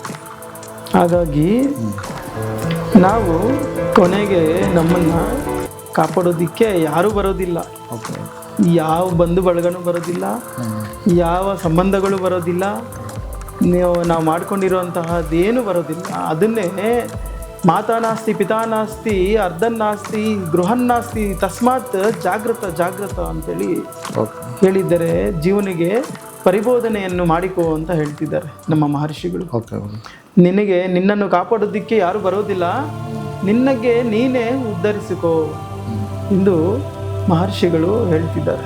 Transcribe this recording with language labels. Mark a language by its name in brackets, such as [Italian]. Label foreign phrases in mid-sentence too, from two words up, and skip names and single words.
[Kannada] ಹಾಗಾಗಿ ನಾವು ಕೊನೆಗೆ ನಮ್ಮನ್ನು ಕಾಪಾಡೋದಕ್ಕೆ ಯಾರೂ ಬರೋದಿಲ್ಲ. ಯಾವ ಬಂಧು ಬಳಗನೂ ಬರೋದಿಲ್ಲ, ಯಾವ ಸಂಬಂಧಗಳು ಬರೋದಿಲ್ಲ, ನಾವು ಮಾಡ್ಕೊಂಡಿರುವಂತಹದ್ದೇನು ಬರೋದಿಲ್ಲ. ಅದನ್ನೇ [Sanskrit] ಮಾತಾ ನಾಸ್ತಿ ಪಿತಾ ನಾಸ್ತಿ ಅರ್ಧನ್ನಾಸ್ತಿ ಗೃಹನ್ನಾಸ್ತಿ ತಸ್ಮಾತ್ ಜಾಗೃತ [Kannada] ಅಂತೇಳಿ ಹೇಳಿದ್ದಾರೆ. ಜೀವನಿಗೆ ಪರಿಬೋಧನೆಯನ್ನು ಮಾಡಿಕೋ ಅಂತ ಹೇಳ್ತಿದ್ದಾರೆ ನಮ್ಮ ಮಹರ್ಷಿಗಳು. ನಿನಗೆ ನಿನ್ನನ್ನು ಕಾಪಾಡೋದಕ್ಕೆ ಯಾರು ಬರೋದಿಲ್ಲ, ನಿನಗೆ ನೀನೇ ಉದ್ಧರಿಸಿಕೋ ಎಂದು ಮಹರ್ಷಿಗಳು ಹೇಳ್ತಿದ್ದಾರೆ.